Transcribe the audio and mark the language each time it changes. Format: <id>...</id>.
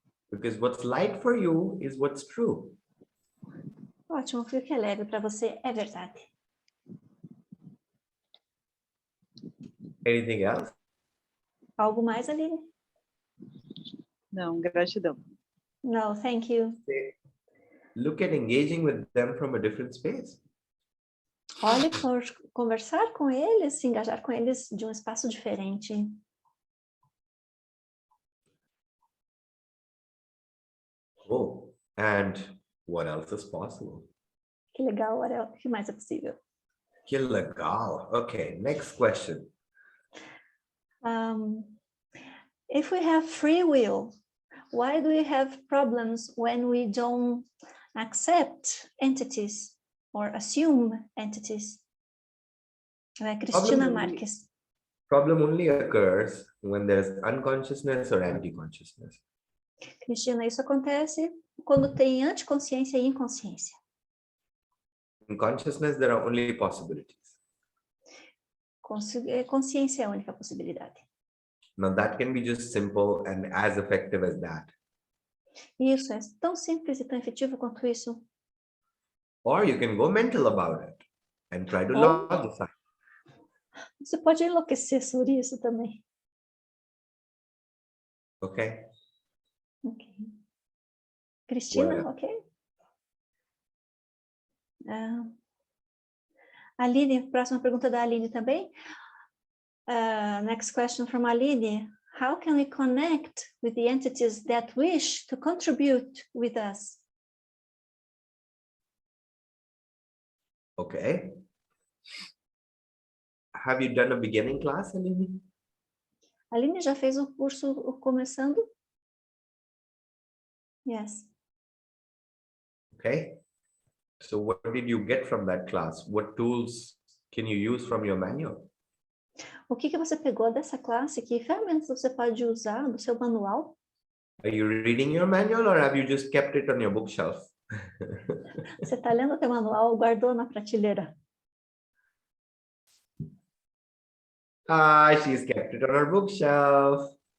<en>Because what's light for you is what's true.</en> <pt>Ótimo, o que é leve para você é verdade.</pt> <en>Anything else?</en> <pt>Algo mais, Aline? Não, gratidão.</pt> <en>No, thank you. Look at engaging with them from a different space.</en> <pt>Olhe por conversar com eles, se engajar com eles de um espaço diferente.</pt> <en>Oh, and what else is possible?</en> <pt>Que legal, Ariel. O que mais é possível? Que legal.</pt> <en>Okay, next question. If we have free will, why do we have problems when we don't accept entities or assume entities? Cristina Marques. Problem only occurs when there's unconsciousness or anti-consciousness.</en> <pt>Cristina, isso acontece quando tem anticonsciência e inconsciência.</pt> <en>In consciousness, there are only possibilities.</en> <pt>Consciência é a única possibilidade.</pt> <en>Now that can be just simple and as effective as that.</en> <pt>Isso é tão simples e tão efetivo quanto isso.</pt> <en>Or you can go mental about it and try to</en> <pt>Ou-</pt> <en>logify.</en> <pt>Você pode enlouquecer sobre isso também.</pt> <en>Okay. Ok. Cristina, Well, ok?</en> <pt>Aline, próxima pergunta da Aline também.</pt> <en>Next question from Aline. How can we connect with the entities that wish to contribute with us? okay. Have you done a beginning class, Aline?</en> <pt>Aline já fez o curso começando?</pt> <en>Yes. Okay. So what did you get from that class? What tools can you use from your manual?</en> <pt>O que você pegou dessa classe? Que ferramentas você pode usar do seu manual?</pt> <en>Are you reading your manual or have you just kept it on your bookshelf?</en> <pt>Você está lendo o teu manual ou guardou na prateleira?</pt> <en>She's kept it on her bookshelf.</en>